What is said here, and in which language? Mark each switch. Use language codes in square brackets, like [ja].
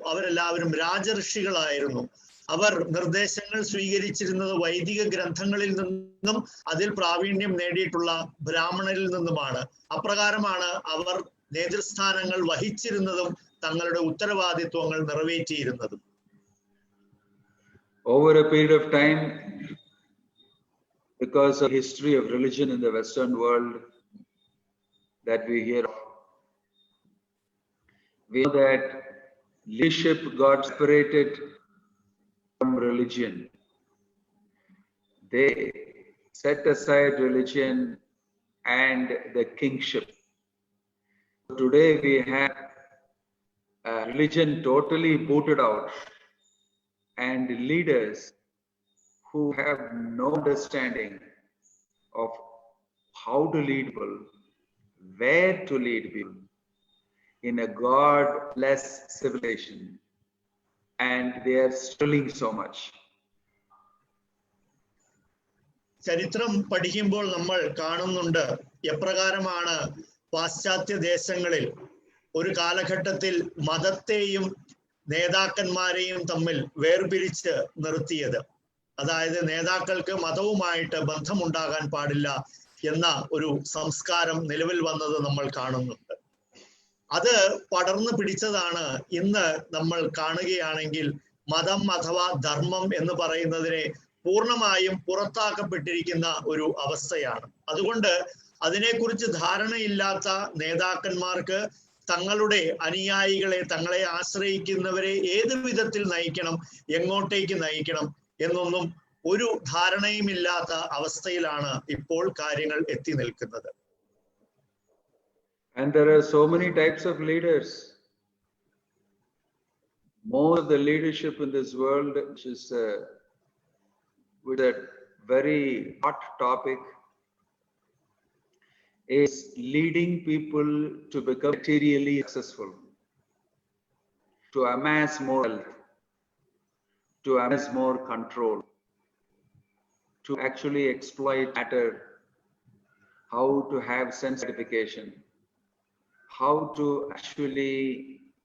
[ml] അവരെല്ലാവരും രാജഋഷികളായിരുന്നു. അവർ നിർദ്ദേശങ്ങൾ സ്വീകരിച്ചിരുന്നത് വൈദിക ഗ്രന്ഥങ്ങളിൽ നിന്നും അതിൽ പ്രാവീണ്യം നേടിയിട്ടുള്ള ബ്രാഹ്മണരിൽ നിന്നുമാണ്. അപ്രകാരമാണ് അവർ നേതൃസ്ഥാനങ്ങൾ വഹിച്ചിരുന്നതും തങ്ങളുടെ ഉത്തരവാദിത്വങ്ങൾ നിറവേറ്റിയിരുന്നതും. [en] Over a period of time, because of history of religion in the Western world that we hear of, we know that leadership got separated from religion. They set aside religion and the kingship. Today we have religion totally booted out, and leaders who have no understanding of how to lead people, where to lead people in a godless civilization, and they are struggling so much. [ml] ചരിത്രം പഠിക്കുമ്പോൾ നമ്മൾ കാണുന്നുണ്ട് എപ്രകാരമാണ് പാശ്ചാത്യ ദേശങ്ങളിൽ ഒരു കാലഘട്ടത്തിൽ മതത്തെയും നേതാക്കന്മാരെയും തമ്മിൽ വേർപിരിച്ച് നിർത്തിയത്. അതായത് നേതാക്കൾക്ക് മതവുമായിട്ട് ബന്ധമുണ്ടാകാൻ പാടില്ല എന്ന ഒരു സംസ്കാരം നിലവിൽ വന്നത് നമ്മൾ കാണുന്നുണ്ട്. അത് പടർന്നു പിടിച്ചതാണ് ഇന്ന് നമ്മൾ കാണുകയാണെങ്കിൽ മതം അഥവാ ധർമ്മം എന്ന് പറയുന്നതിനെ പൂർണ്ണമായും പുറത്താക്കപ്പെട്ടിരിക്കുന്ന ഒരു അവസ്ഥയാണ്. അതുകൊണ്ട് അതിനെക്കുറിച്ച് ധാരണയില്ലാത്ത നേതാക്കന്മാർക്ക് തങ്ങളുടെ അനുയായികളെ, തങ്ങളെ ആശ്രയിക്കുന്നവരെ ഏത് വിധത്തിൽ നയിക്കണം, എങ്ങോട്ടേക്ക് നയിക്കണം എന്നൊന്നും ഒരു ധാരണയുമില്ലാത്ത അവസ്ഥയിലാണ് ഇപ്പോൾ കാര്യങ്ങൾ എത്തി നിൽക്കുന്നത്. [en] And there are so many types of leaders. More of the leadership in this world, which is with a very hot topic, is leading people to become materially successful, to amass more wealth, to amass more control, to actually exploit matter, how to have sense gratification, how to actually